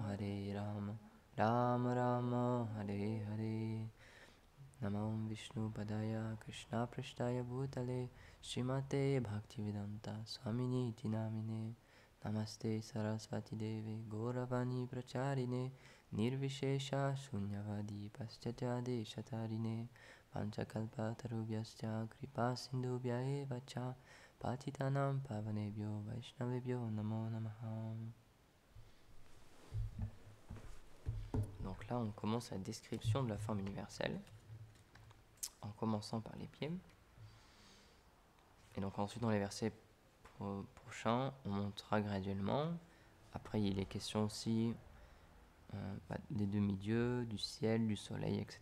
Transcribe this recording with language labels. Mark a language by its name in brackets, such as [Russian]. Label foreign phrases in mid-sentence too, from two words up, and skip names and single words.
[Sanskrit] Rama Rama Hare Hare Namam Vishnu Padaya Krishna Prashtaya Bhutale Srimate Bhaktivedanta Swamini Namine Namaste Saraswati Deve Gauravani Pracharine Nirvishesha Shunyavadi Paschatya Shatarine Panchakalpa Tarubhyascha Kripa Sindhubhya eva cha Patitanam Pavanebhyo Vaishnavebhyo Namo Namaha. [French] Donc là on commence la description de la forme universelle, en commençant par les pieds. Et donc ensuite dans les versets prochains, on montera graduellement. Après il est question aussi des demi-dieux, du ciel, du soleil, etc.